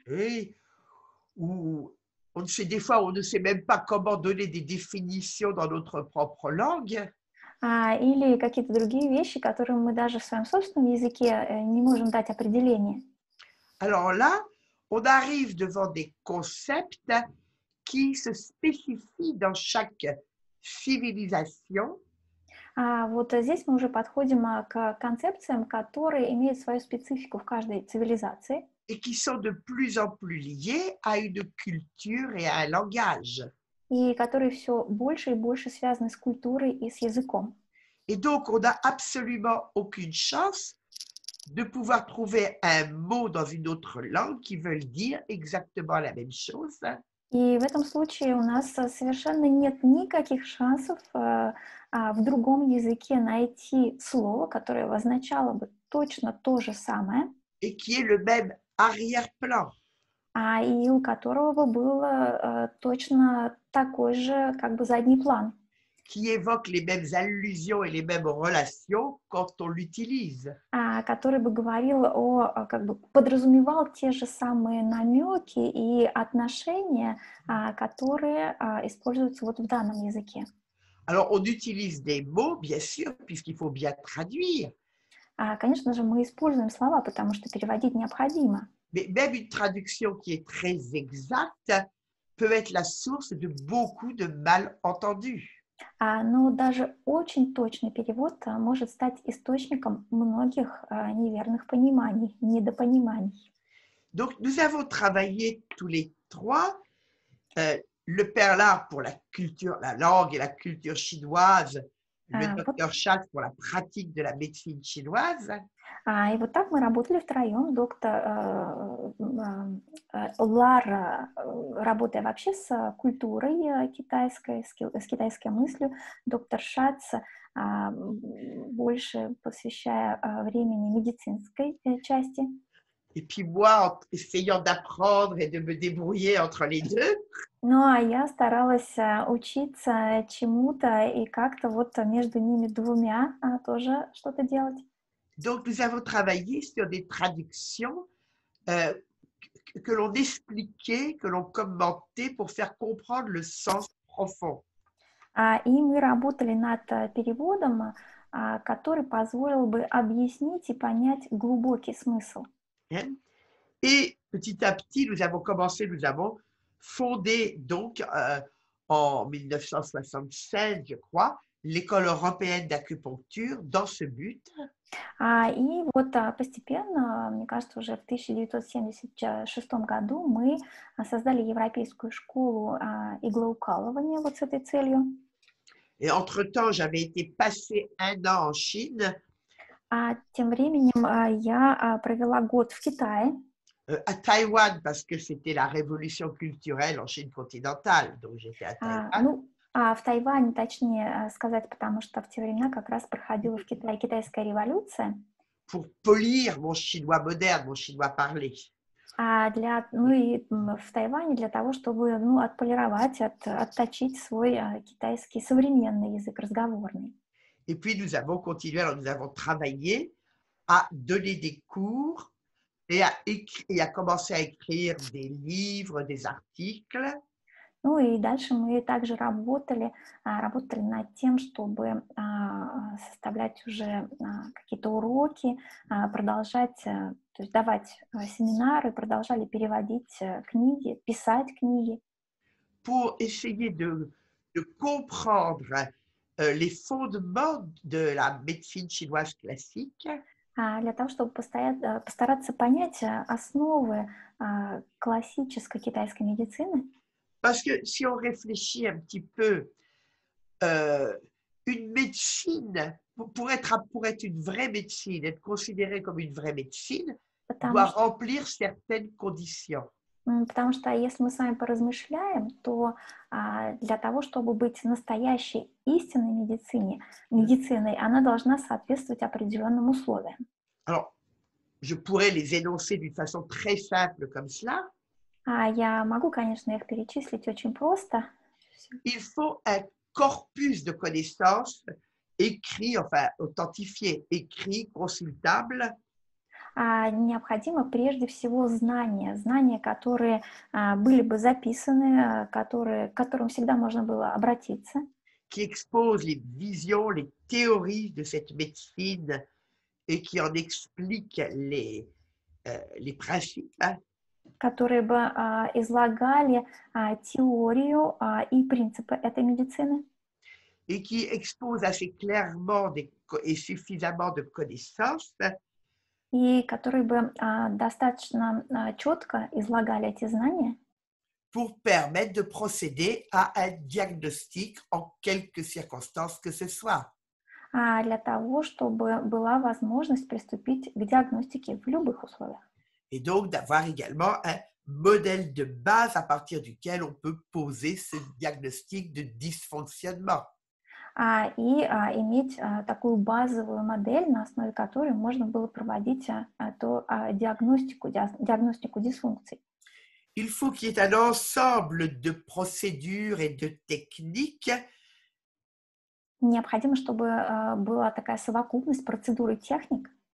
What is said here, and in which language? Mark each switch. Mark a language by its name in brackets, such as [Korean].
[French] oui, ou on ne sait des fois, on ne sait même pas comment donner des définitions dans notre propre langue. [Russian] или какие-то другие вещи, которым мы даже в своем собственном языке не можем дать определение. [French] Alors là, on arrive devant des concepts qui se spécifient dans chaque civilisation [Russian] Вот здесь мы уже подходим к концепциям, которые имеют свою специфику в каждой цивилизации [French] et qui sont de plus en plus liés à une culture et à un langage. [Russian] и которые все больше и больше связаны с культурой и с языком. [French] Et donc, on n'a absolument aucune chance de pouvoir trouver un mot dans une autre langue qui veut dire exactement la même chose. [Russian] И в этом случае у нас совершенно нет никаких шансов в другом языке найти слово, которое означало бы точно то же самое, [French] Et qui est le même arrière-plan. [Russian] и у которого бы было точно такой же как бы задний план, [French] Qui évoque les mêmes allusions et les mêmes relations quand on l'utilise. [Russian] который бы говорил как бы подразумевал те же самые намеки и отношения, которые используются вот в данном языке. [French] Alors, on utilise des mots, bien sûr, puisqu'il faut bien traduire. [Russian] Конечно же, мы используем слова, потому что переводить необходимо. [French] Mais même une traduction qui est très exacte peut être la source de beaucoup de malentendus. [Russian] Но даже очень точный перевод может стать источником многих неверных пониманий, недопониманий. [French] Donc, nous avons travaillé tous les trois, le père Lard pour la culture, la langue et la culture chinoise, le docteur Schatz pour la pratique de la médecine chinoise. [Russian] И вот так мы работали втроем. Доктор Лар, работая вообще с культурой китайской, с китайской мыслью, доктор Шац, больше посвящая времени медицинской части. [French] Et puis moi, en essayant d'apprendre et de me débrouiller entre les deux. [Russian] Я старалась учиться чему-то и как-то вот между ними двумя тоже что-то делать. [French] Donc, nous avons travaillé sur des traductions que l'on expliquait, que l'on commentait pour faire comprendre le sens profond. [Russian] И мы работали над переводом, который позволил бы объяснить и понять глубокий смысл. [French] Et petit à petit, nous avons fondé donc en 1976, je crois, l'école européenne d'acupuncture dans ce but. [Russian] И вот постепенно, мне кажется, уже в 1976 году мы создали Европейскую школу иглоукалывания вот с этой целью. [French] Et entre-temps, j'avais été passer un an en Chine, [Russian] А тем временем я провела год в Китае, [French] à Taïwan, parce que c'était la révolution culturelle en Chine continentale. Donc, j'étais à Taïwan. [Russian] в Тайване, точнее сказать, потому что в те времена как раз проходила в Китае китайская революция. [French] Pour polir mon chinois moderne, mon chinois parlé. [Russian] В Тайване для того, чтобы отполировать, отточить свой китайский современный язык разговорный. [French] Et puis, nous avons continué, alors nous avons travaillé à donner des cours et à commencer à écrire des livres, des articles. [Russian] И дальше мы также работали над тем, чтобы составлять уже какие-то уроки, продолжать, то есть давать семинары, продолжали переводить книги, писать книги. [French] Pour essayer de comprendre les fondements de la médecine chinoise classique. [Russian] Для того, чтобы постараться понять основы классической китайской медицины. [French] Parce que si on réfléchit un petit peu, une médecine, pour être une vraie médecine, être considérée comme une vraie médecine, doit remplir certaines conditions. [Russian] Потому что если мы с вами поразмышляем, то для того, чтобы быть настоящей истинной медициной, она должна соответствовать определенным условиям. [French] Alors, je pourrais les énoncer d'une façon très simple comme cela. [Russian] Я могу, конечно, их перечислить очень просто. [French] Il faut un corpus de connaissances écrit, enfin authentifié, écrit, consultable. [Russian] Необходимо прежде всего знания, которые были бы записаны, к которым всегда можно было обратиться. [French] Qui expose les visions, les théories de cette médecine et qui en explique les principes. [Russian] Которые бы излагали теорию и принципы этой медицины. [French] Et qui expose assez clairement et suffisamment de connaissances. [Russian] И которые бы достаточно четко излагали эти знания. [French] Pour permettre de procéder à un diagnostic en quelque circonstances que ce soit. [Russian] Для того, чтобы была возможность приступить к диагностике в любых условиях. [French] Et donc d'avoir également un modèle de base à partir duquel on peut poser ce diagnostic de dysfonctionnement. [Russian] И иметь такую базовую модель, на основе которой можно было проводить диагностику дисфункций. [French] Il faut qu'il y ait un ensemble de procédures et de techniques. [Russian] Необходимо, чтобы была такая совокупность процедур и техник,